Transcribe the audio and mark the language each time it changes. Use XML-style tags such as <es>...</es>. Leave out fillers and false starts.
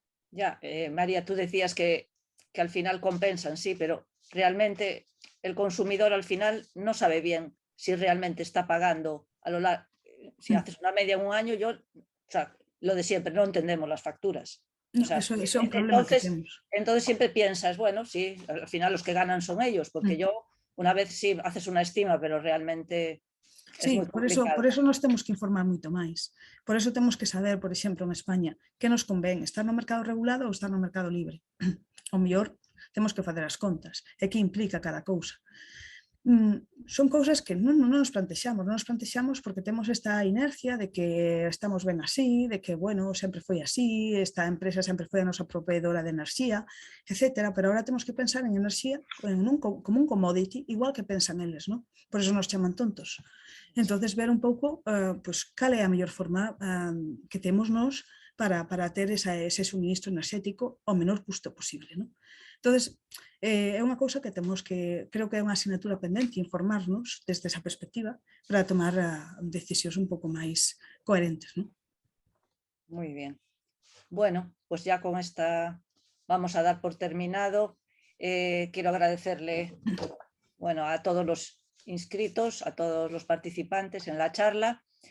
<es>Ya, María, tú decías que al final compensan, sí, pero realmente el consumidor al final no sabe bien si realmente está pagando a lo largo. Si haces una media en un año, lo de siempre, no entendemos las facturas.</es> <gl>No, eso é un problema que temos.</gl> <es>Entonces siempre piensas, bueno, sí, al final los que ganan son ellos, porque yo una vez sí haces una estima, pero realmente sí, es muy complicado.</es> <gl>por eso nos temos que informar moito máis. Por eso temos que saber, por exemplo, en España, que nos convén, estar no mercado regulado ou estar no mercado libre. O mellor temos que facer as contas e que implica cada cousa. Son cousas que non nos plantexamos porque temos esta inercia de que estamos ben así, de que, bueno, sempre foi así, esta empresa sempre foi a nosa proveedora de enerxía, etc. Pero agora temos que pensar en enerxía como un commodity, igual que pensan eles, non? Por eso nos chaman tontos. Entonces, ver un pouco cal é a mellor forma que temos nós para ter ese suministro enerxético ao menor custo posible, non? Entonces, é unha cousa que temos que, creo que é unha asignatura pendente, informarnos desde esa perspectiva para tomar decisións un pouco máis coherentes, ¿no?</gl> <es>Muy bien. Bueno, pues ya con esta vamos a dar por terminado. Quiero agradecerle, bueno, a todos los inscritos, a todos los participantes en la charla.</es>